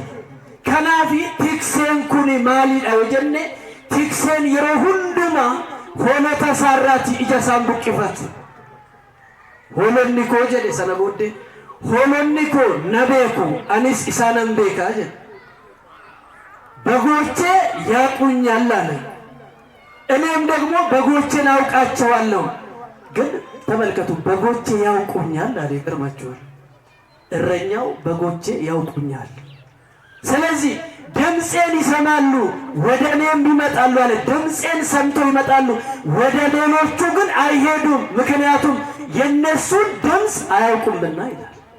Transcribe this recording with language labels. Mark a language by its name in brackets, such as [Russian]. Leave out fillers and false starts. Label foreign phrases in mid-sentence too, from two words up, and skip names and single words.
[Oromo] Kanaaf tikseen kun maalidha yoo jenne tikseen yeroo hundumaa hoolota isaarraati ija isaan buqqifatu. Hoolonni koo jedhe sana booddee hoolonni koo na beeku anis isaanan beekaa jedhe. [Amharic] በጎቼ ያውቁኛል አለ እኔም ደግሞ በጎቼን አውቃቸዋለሁ። ግን ተመልከቱ በጎቼ ያውቁኛል አለ። ይገርማችኋል እረኛው በጎቼ ያውቁኛል ስለዚህ ድምጼን ይሰማሉ ወደ እኔም ይመጣሉ አለ። ድምጼን ሰምተው ይመጣሉ ወደ ሌሎቹ ግን አይሄዱም ምክንያቱም የነሱን ድምጽ አያውቁምና ይላል።